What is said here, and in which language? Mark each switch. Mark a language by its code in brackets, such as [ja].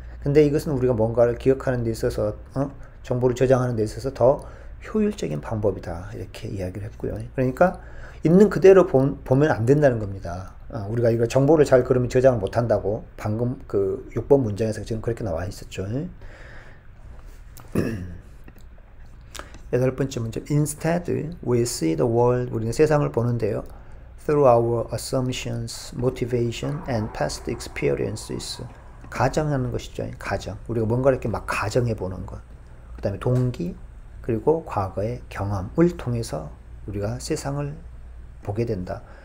[ko] 근데 이것은 우리가 뭔가를 기억하는 데 있어서 정보를 저장하는 데 있어서 더 효율적인 방법이다. 이렇게 이야기를 했고요. 그러니까 있는 그대로 보면 안 된다는 겁니다. 우리가 이거 정보를 잘 그러면 저장을 못 한다고 방금 그 6번 문장에서 지금 그렇게 나와 있었죠. 8번째 문제. [en] Instead, we see the world. [ko] 우리는 세상을 보는데요. [en] Through our assumptions, motivation, and past experiences. [ko] 가정하는 것이죠. 가정. 우리가 뭔가 이렇게 막 가정해 보는 것. 그 다음에 동기, 그리고 과거의 경험을 통해서 우리가 세상을 보게 된다.